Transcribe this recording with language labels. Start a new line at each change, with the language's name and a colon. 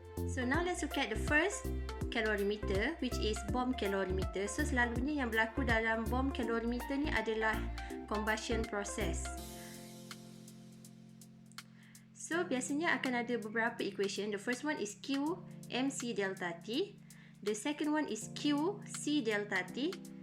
English: So now let's look at the first calorimeter, which is bomb calorimeter.
Malay: So selalunya yang berlaku dalam bomb calorimeter ni adalah combustion process. So biasanya akan ada beberapa equation.
English: The first one is Q mc delta T. The second one is Q c delta T.